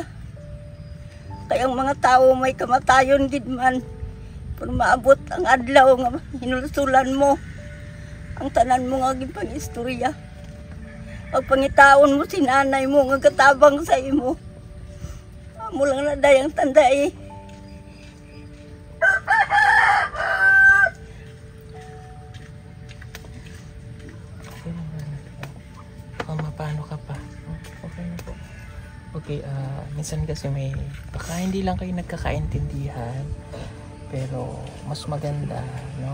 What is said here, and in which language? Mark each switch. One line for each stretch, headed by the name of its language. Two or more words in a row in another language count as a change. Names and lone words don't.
Hiligaynon: Kaya ang mga tao may kamatayon gid man. Pero maabot ang adlaw nga hinulsulan mo ang tanan mo nga gipang istorya. Pagpangitaon mo si nanay mo nga katabang sa imo. Amo lang na day ang tanda eh.
Filipino: Mama, paano ka pa? Okay na po. Okay, minsan kasi baka hindi lang kayo nagkakaintindihan, pero mas maganda, no?